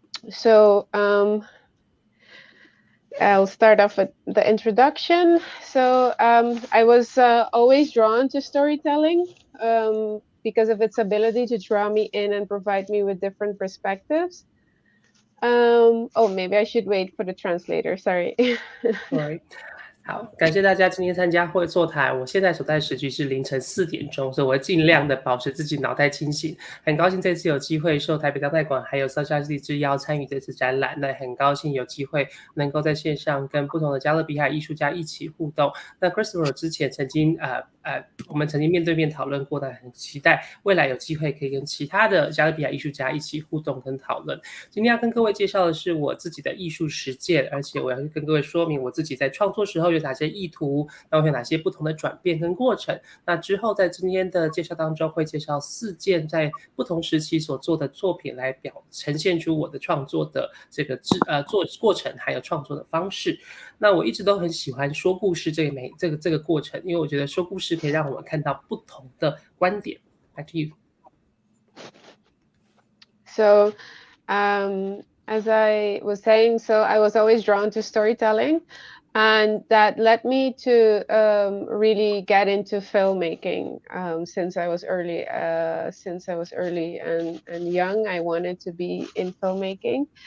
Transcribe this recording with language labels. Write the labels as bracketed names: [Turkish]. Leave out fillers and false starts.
[English] So I'll start off with the introduction. So I was always drawn to storytelling because of its ability to draw me in and provide me with different perspectives. Oh, maybe I should wait for the translator. Sorry. Alright. [Chinese] 好，感谢大家今天参加会座谈。我现在所在时区是凌晨4点钟，所以我会尽量的保持自己脑袋清醒。很高兴这次有机会受台北当代馆还有Sharelly之邀参与这次展览，那很高兴有机会能够在线上跟不同的加勒比海艺术家一起互动。那 Christoher 之前曾经我们曾经面对面讨论过的，很期待未来有机会可以跟其他的加勒比海艺术家一起互动跟讨论。今天要跟各位介绍的是我自己的艺术实践，而且我要跟各位说明我自己在创作时候有哪些意图，然后有哪些不同的转变跟过程。那之后在今天的介绍当中会介绍4件在不同时期所做的作品，来呈现出我的创作的这个过程还有创作的方式。那我一直都很喜欢说故事这个过程，因为我觉得说故事可以让我们看到不同的观点。 [English] Back to you. So, as I was saying, so I was always drawn to storytelling, and that led me to really get into filmmaking since I was early. Since I was early and young, I wanted to be in filmmaking.